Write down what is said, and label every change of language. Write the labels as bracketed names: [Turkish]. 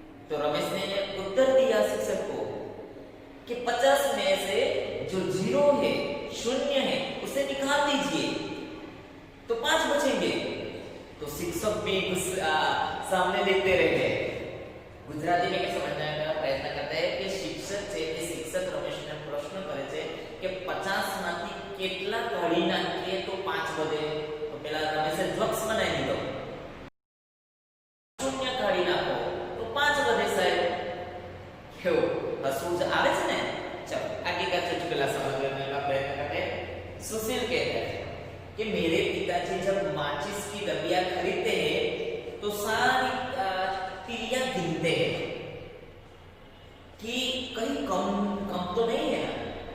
[Hindi] तो रमेश ने उत्तर दिया शिक्षक को कि 50 में से जो 0 है, 0 है, उसे निकाल दीजिए तो 5 बचेंगे। तो शिक्षक भी सामने देखते रह गए। गुजराती में क्या समझने का प्रयत्न करते हैं कि शिक्षक रमेश ने प्रश्न करे [Gujarati] છે કે 50 માંથી કેટલા કાઢી નાખીએ તો 5 વધે? તો પેલા રમેશે જોક્સ બનાવી દીધો, શૂન્ય કાઢી નાખો તો 5 વધે સાહેબ. કેવું હસવું આવે છે ને? [Hindi] चलो आगे का चुटकुला समझने का प्रयत्न करते हैं. सुशील कहता है कि मेरे पिताजी जब माचिस की डबिया खरीदते हैं तो सारी तिलियां गिनते हैं कि कहीं कम तो नहीं है ना.